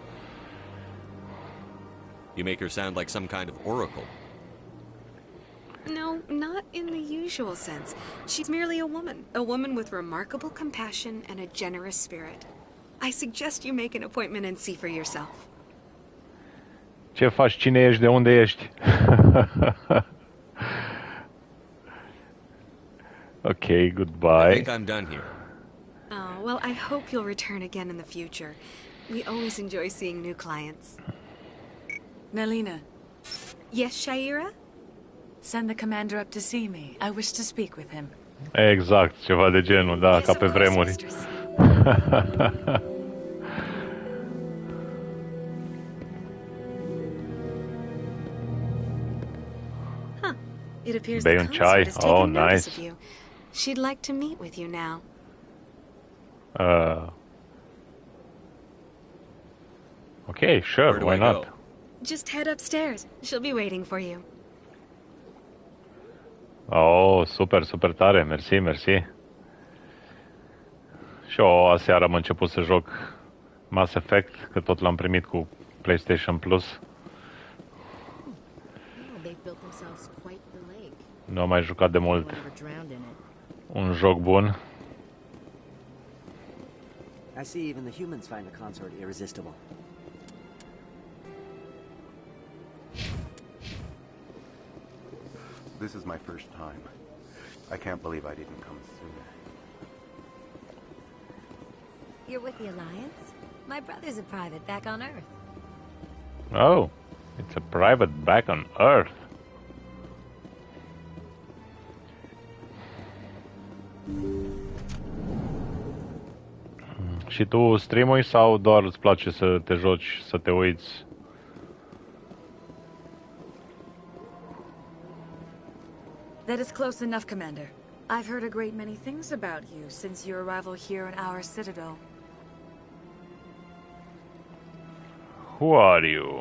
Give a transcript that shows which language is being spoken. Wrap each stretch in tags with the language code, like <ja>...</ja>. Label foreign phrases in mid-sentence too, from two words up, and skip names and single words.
<en>You make her sound like some kind of oracle. No, not in the usual sense. She's merely a woman with remarkable compassion and a generous spirit. I suggest you make an appointment and see for yourself.</en> <ro>Ce faci? Cine ești? De unde ești?</ro> <en>Okay, goodbye. I think I'm done here. Oh, well, I hope you'll return again in the future. We always enjoy seeing new clients. Nelina. Yes, Shaira? Send the commander up to see me. I wish to speak with him.</en> <ro>Exact, ceva de genul, da, ca pe vremuri.</ro> <en>It appears</en> <ro>Bei</ro> <en>the</en> <ro>un</ro> <en>consort</en> <ro>ceai.</ro> <en>has taken Oh, notice nice. of you. She'd like to meet with you now. Okay, sure, why not? Just head upstairs. She'll be waiting for you.</en> <ro>Oh, super, super tare, mersi, mersi. Și eu aseară am început să joc Mass Effect, că tot l-am primit cu PlayStation Plus. Nu am mai jucat de mult un joc bun.</ro> <en>I see even the humans find the consort irresistible. This is my first time. I can't believe I didn't come sooner. You're with the Alliance? My brother's a private back on Earth. Oh, it's a private back on Earth.</en> <ro>Și tu streamui sau doar îți place să te joci, să te uiți?</ro> <en>That is close enough, Commander. I've heard a great many things about you since your arrival here in our citadel. Who are you?</en>